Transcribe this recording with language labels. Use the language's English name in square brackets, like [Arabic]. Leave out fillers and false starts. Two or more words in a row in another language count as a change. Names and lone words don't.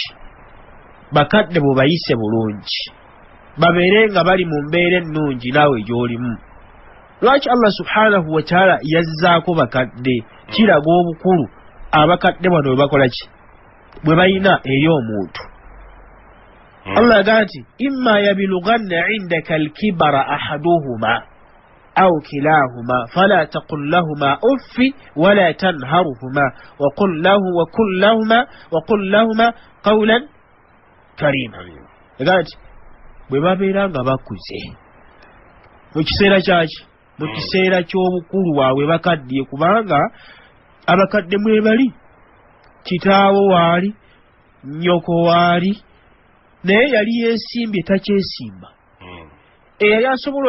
[Ganda] Bakadde bo bayise bulungi babeere nga bali mu mbeera ennungi naawe gy'olimu. Lwaki Allah [Arabic] سبحانه وتعالى [Ganda] yazzaako bakadde? Kiraga obukulu abakadde bano bwe bakola ki bwe bayina eri omuntu. [Arabic] Allah [Ganda] yagamba nti [Arabic] إما يبلغن عندك الكبر أحدهما أو كلاهما فلا تقل لهما أف ولا تنهرهما وقل لهما قولا [Ganda] karima egati bwe babeera nga bakuze mu kiseera kyaki mu kiseera ky'obukulu bwabwe bakaddiye kubanga abakadde mwebali kitaawo waali nnyoko waali naye yali yeesimbye takyesimba eyali asobola